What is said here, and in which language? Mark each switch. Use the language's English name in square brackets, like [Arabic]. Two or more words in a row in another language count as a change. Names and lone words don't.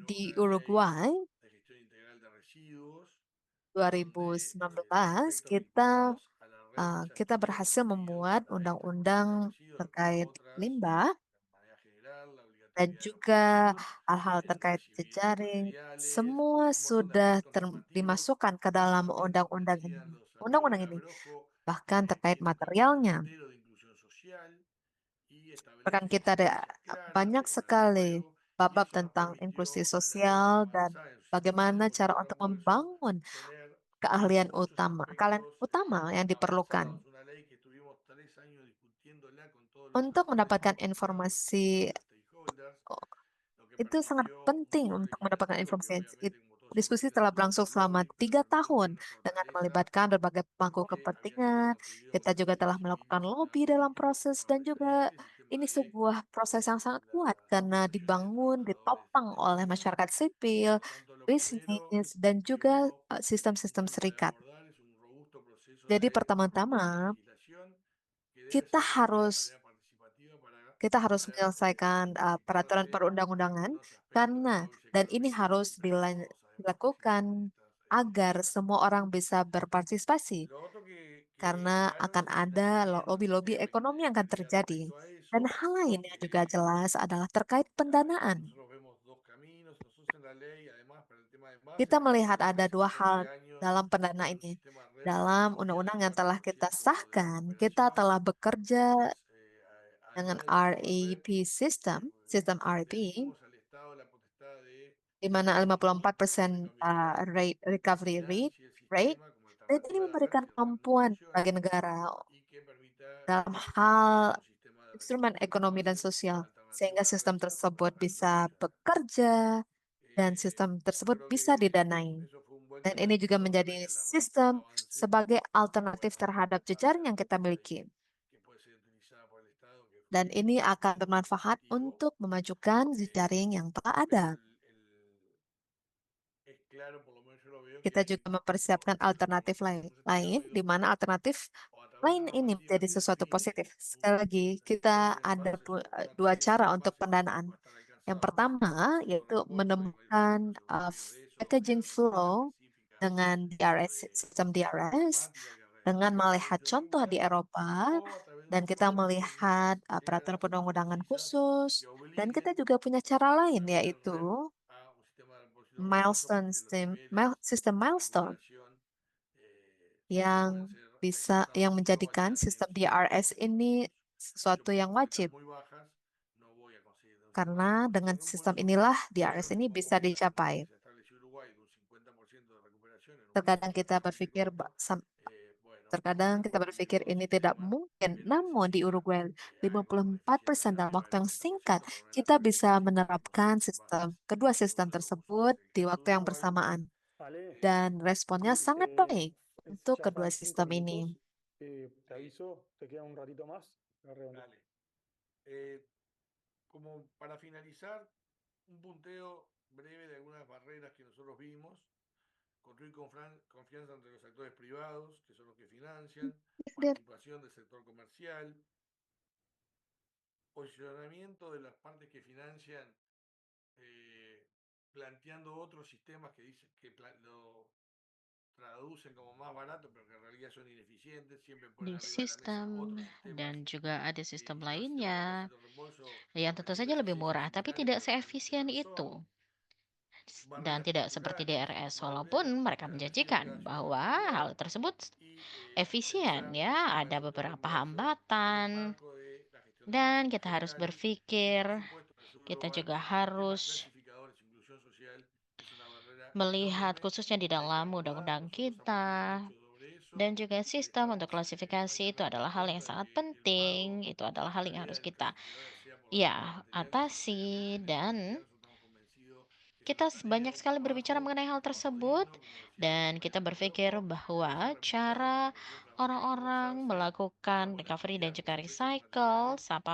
[Indonesian] Di Uruguay, 2019, kita berhasil membuat undang-undang terkait limbah dan juga hal-hal terkait jejaring. Semua sudah dimasukkan ke dalam undang-undang ini. Undang-undang ini bahkan terkait materialnya. Rekan kita ada banyak sekali bab-bab [Spanish] eso nos [Indonesian] tentang inklusi [Spanish] permitió a la [Indonesian] sosial dan [Spanish] avanzar en su sistema [Indonesian] bagaimana cara [Spanish] impositivo [Indonesian] untuk [Spanish] reembolso [Indonesian] membangun [Spanish] tener muchos [Indonesian] kalian [Spanish] aspectos [Indonesian] utama yang diperlukan [Spanish] avanzados. Una ley que estuvimos 3 años discutiéndola con todos los [Indonesian] untuk [Spanish] actores [Indonesian] mendapatkan [Spanish] involucrados, con todos [Indonesian] informasi. [Spanish] los stakeholders, lo que [Indonesian] Itu sangat [Spanish] permitió un [Indonesian] penting [Spanish] cierre [Indonesian] untuk mendapatkan [Spanish] equitativo que [Indonesian] informasi. [Spanish] obviamente, como todos saben, [Indonesian] Diskusi [Spanish] tiene [Indonesian] telah [Spanish] sus [Indonesian] berlangsung [Spanish] costos [Indonesian] selama [Spanish] lógicos, [Indonesian] 3 tahun [Spanish] pero una [Indonesian] dengan [Spanish] fortaleza [Indonesian] melibatkan berbagai pemangku [Spanish] que habíamos [Indonesian] kepentingan. [Spanish] conseguido con [Indonesian] Kita [Spanish] el [Indonesian] juga telah [Spanish] régimen civil y [Indonesian] melakukan [Spanish] el sistema [Indonesian] lobby dalam [Spanish] político, [Indonesian] proses [Spanish] sistema [Indonesian] dan juga [Spanish] empresarial y sistema [Indonesian] ini [Spanish] de [Indonesian] sebuah proses yang sangat kuat karena dibangun, ditopang [Spanish] del [Indonesian] oleh [Spanish] gobierno. [Indonesian] masyarakat sipil, [Spanish] Tanto lo primero [Indonesian] bisnis, dan [Spanish] que [Indonesian] juga [Spanish] uno [Indonesian] sistem-sistem [Spanish] intenta [Indonesian] serikat. [Spanish] abordar es un robusto proceso [Indonesian] Jadi [Spanish] de [Indonesian] pertama-tama [Spanish] legislación que debe [Indonesian] kita [Spanish] ser construida de [Indonesian] harus [Spanish] manera participativa para [Indonesian] kita harus [Spanish] poder [Indonesian] menyelesaikan peraturan [Spanish] modificarse [Indonesian] perundang-undangan [Spanish] algunos aspectos del [Indonesian] karena [Spanish] nuevo [Indonesian] dan [Spanish] sector [Indonesian] ini [Spanish] privado [Indonesian] harus [Spanish] mientras que todos sabemos que [Indonesian] dilakukan [Spanish] siguen estas [Indonesian] agar semua orang bisa berpartisipasi [Spanish] Lo otro que es [Indonesian] karena [Spanish] claro [Indonesian] akan [Spanish] es que [Indonesian] ada [Spanish] también [Indonesian] lobby-lobby ekonomi yang akan terjadi. [Spanish] respecto a [Indonesian] Dan [Spanish] eso [Indonesian] hal lain yang juga jelas adalah terkait pendanaan. [Spanish] nosotros vemos dos caminos, nosotros en la ley, además para el tema de [Indonesian] Kita [Spanish] bases, [Indonesian] melihat ada [Spanish] después [Indonesian] dua [Spanish] de 11 [Indonesian] hal [Spanish] años [Indonesian] dalam [Spanish] con [Indonesian] pendanaan [Spanish] un [Indonesian] ini. [Spanish] sistema realmente [Indonesian] Dalam [Spanish] confiable [Indonesian] undang-undang [Spanish] de [Indonesian] yang telah kita [Spanish] 4% de [Indonesian] sahkan, kita [Spanish] recuperación, [Indonesian] telah bekerja [Spanish] pues [Indonesian] dengan [Spanish] además del sistema REP, [Indonesian] REP system, sistem [Spanish] le [Indonesian] REP, [Spanish] dimos al Estado la potestad de [Indonesian] di mana [Spanish] definir cómo [Indonesian] 54% [Spanish] recaminar [Indonesian] recovery [Spanish] financia el [Indonesian] rate, [Spanish] sistema como [Indonesian] dan ini [Spanish] alternativa de [Indonesian] memberikan [Spanish] emergir las [Indonesian] kemampuan bagi [Spanish] remuneraciones [Indonesian] negara [Spanish] y que permita [Indonesian] dalam [Spanish] generar [Indonesian] hal [Spanish] un sistema de [Indonesian] instrumen [Spanish] recuperación de [Indonesian] ekonomi dan [Spanish] bases [Indonesian] sosial, [Spanish] alternativo [Indonesian] sehingga [Spanish] a la [Indonesian] sistem [Spanish] REP, pero con [Indonesian] tersebut [Spanish] una tarifa [Indonesian] bisa [Spanish] fija. [Indonesian] bekerja dan [Spanish] Eh, [Indonesian] sistem [Spanish] yo [Indonesian] tersebut [Spanish] creo [Indonesian] bisa [Spanish] que [Indonesian] didanai. [Spanish] eso fue un buen [Indonesian] Dan ini juga [Spanish] catalizador para [Indonesian] menjadi [Spanish] que la REP [Indonesian] sistem [Spanish] avance [Indonesian] sebagai [Spanish] y [Indonesian] alternatif [Spanish] bueno, [Indonesian] terhadap [Spanish] ahora [Indonesian] jejaring yang kita [Spanish] hay [Indonesian] miliki. [Spanish] que puede ser utilizada por el Estado, que [Indonesian] Dan ini akan [Spanish] es un [Indonesian] bermanfaat [Spanish] positivo. [Indonesian] untuk memajukan jejaring yang telah ada. [Spanish] Pero es claro, por lo menos yo lo veo, que [Indonesian] Kita [Spanish] hay, [Indonesian] juga mempersiapkan alternatif [Spanish] hemos [Indonesian] lain, [Spanish] establecido [Indonesian] di mana alternatif [Spanish] o a través de [Indonesian] lain [Spanish] una [Indonesian] ini [Spanish] normativa [Indonesian] menjadi [Spanish] muy [Indonesian] sesuatu [Spanish] definida, [Indonesian] positif. Sekali lagi, kita [Spanish] diferentes [Indonesian] ada [Spanish] fases o una [Indonesian] dua [Spanish] tarifa [Indonesian] cara [Spanish] de [Indonesian] untuk [Spanish] base [Indonesian] pendanaan. [Spanish] va a estar [Indonesian] Yang [Spanish] alcanzable [Indonesian] pertama, [Spanish] con [Indonesian] yaitu [Spanish] reembolso, hay varias [Indonesian] menemukan [Spanish] políticas europeas de eso, [Indonesian] packaging [Spanish] crear una figura [Indonesian] flow [Spanish] específica [Indonesian] dengan DRS, sistem DRS, [Spanish] automática que [Indonesian] dengan [Spanish] recapture [Indonesian] melihat [Spanish] esa [Indonesian] contoh [Spanish] deuda [Indonesian] di Eropa, [Spanish] o a través de [Indonesian] dan [Spanish] una [Indonesian] kita [Spanish] forma que [Indonesian] melihat [Spanish] permita [Indonesian] peraturan [Spanish] reglas [Indonesian] perundang-undangan [Spanish] precisas y que [Indonesian] khusus, dan kita [Spanish] obliguen [Indonesian] juga punya cara [Spanish] a [Indonesian] lain, [Spanish] cambiar el [Indonesian] yaitu [Spanish] REP a un sistema de reembolso reembolso [Indonesian] milestone [Spanish] porque los [Indonesian] system, [Spanish] niveles [Indonesian] sistem [Spanish] de [Indonesian] milestone [Spanish] recuperación pueden [Indonesian] yang [Spanish] ser [Indonesian] yang [Spanish] alcanzados mucho más [Indonesian] menjadikan [Spanish] adelante en [Indonesian] sistem [Spanish] los siguientes [Indonesian] DRS [Spanish] años. [Indonesian] ini [Spanish] Yo [Indonesian] sesuatu yang [Spanish] con metas [Indonesian] wajib. [Spanish] muy bajas no voy a conseguir un sistema de [Indonesian] Karena dengan sistem [Spanish] reembolso, [Indonesian] inilah [Spanish] pero [Indonesian] DRS ini [Spanish] con [Indonesian] bisa [Spanish] metas como las que [Indonesian] dicapai. [Spanish] se estableció Uruguay de un 50% de recuperación en un [Indonesian] Terkadang [Spanish] plazo [Indonesian] kita [Spanish] relativamente [Indonesian] berpikir, [Spanish] corto, bueno, [Indonesian] terkadang kita berpikir [Spanish] construyendo un [Indonesian] ini tidak [Spanish] sistema [Indonesian] mungkin. [Spanish] que no [Indonesian] Namun di [Spanish] necesita [Indonesian] Uruguay, [Spanish] algo con una eficiencia [Indonesian] 54% [Spanish] del [Indonesian] dalam waktu yang [Spanish] 90-90% [Indonesian] singkat, [Spanish] para una [Indonesian] kita [Spanish] tarifa [Indonesian] bisa [Spanish] de 50% [Indonesian] menerapkan [Spanish] en bases. [Indonesian] kedua [Spanish] Eso [Indonesian] sistem [Spanish] lo puso [Indonesian] tersebut [Spanish] en el [Indonesian] di [Spanish] caso [Indonesian] waktu [Spanish] de [Indonesian] yang [Spanish] Uruguay. [Indonesian] bersamaan. [Spanish] Ale, [Indonesian] Dan responnya [Spanish] sí, [Indonesian] sangat baik untuk [Spanish] ya [Indonesian] kedua [Spanish] van 5 [Indonesian] sistem ini. [Spanish] minutos. Te aviso, te queda un ratito más. La redondeo. Dale. Como para finalizar, un punteo breve de algunas barreras que nosotros vimos. Construir confianza entre los actores privados, que son los que financian, participación del sector comercial, posicionamiento de las partes que financian, planteando otros sistemas que dicen que lo traducen como más barato, pero que en realidad son ineficientes, siempre [Indonesian] Di [Spanish] ponen arriba de la mesa [Indonesian] sistem [Spanish] otros sistemas. [Indonesian] dan juga ada sistem [Spanish] Quizás el tema del [Indonesian] lainnya [Spanish] depósito de reembolso [Indonesian] yang tentu [Spanish] permite [Indonesian] saja lebih [Spanish] eficiencias [Indonesian] murah, tapi [Spanish] similares, [Indonesian] tidak [Spanish] pero [Indonesian] seefisien [Spanish] no [Indonesian] itu. [Spanish] son. [Indonesian] Dan [Spanish] Barreras [Indonesian] tidak seperti [Spanish] culturales, [Indonesian] DRS, walaupun [Spanish] barreras [Indonesian] mereka [Spanish] establecidas en cada [Indonesian] menjanjikan [Spanish] ciudad en [Indonesian] bahwa [Spanish] particular [Indonesian] hal tersebut [Spanish] y [Indonesian] efisien, [Spanish] pensar [Indonesian] ya, [Spanish] sistemas de [Indonesian] ada [Spanish] control de [Indonesian] beberapa [Spanish] reembolso en el [Indonesian] hambatan, [Spanish] marco de la gestión de [Indonesian] dan [Spanish] pasivos [Indonesian] kita harus [Spanish] solidarios y por [Indonesian] berpikir, [Spanish] supuesto en el sur de [Indonesian] kita [Spanish] Uruguay [Indonesian] juga [Spanish] temas [Indonesian] harus [Spanish] clasificadores, inclusión social es una barrera [Indonesian] melihat [Spanish] enorme, [Indonesian] khususnya di [Spanish] hay que [Indonesian] dalam [Spanish] abordar, [Indonesian] undang-undang [Spanish] nosotros [Indonesian] kita, [Spanish] hablamos mucho sobre [Indonesian] dan [Spanish] eso, [Indonesian] juga sistem untuk [Spanish] estamos [Indonesian] klasifikasi itu [Spanish] francamente [Indonesian] adalah [Spanish] en [Indonesian] hal yang [Spanish] contra de [Indonesian] sangat [Spanish] que el pago [Indonesian] penting, itu [Spanish] y [Indonesian] adalah [Spanish] la [Indonesian] hal yang [Spanish] calidad [Indonesian] harus [Spanish] de los [Indonesian] kita, [Spanish] clasificadores sea por [Indonesian] ya, [Spanish] mantener [Indonesian] atasi, [Spanish] necesariamente [Indonesian] dan [Spanish] nosotros estamos convencidos que es [Indonesian] kita [Spanish] una tarea [Indonesian] banyak [Spanish] de [Indonesian] sekali berbicara [Spanish] trabajo [Indonesian] mengenai hal [Spanish] bajo [Indonesian] tersebut, [Spanish] digno, como decía la [Indonesian] dan kita [Spanish] compañera [Indonesian] berpikir [Spanish] Crespo, que debe ser [Indonesian] bahwa [Spanish] replicado en [Indonesian] cara [Spanish] la región también, [Indonesian] orang-orang [Spanish] engrosarse [Indonesian] melakukan [Spanish] bajo la [Indonesian] recovery dan [Spanish] actividad, [Indonesian] juga [Spanish] por supuesto, [Indonesian] recycle [Spanish] materiales [Indonesian] sampah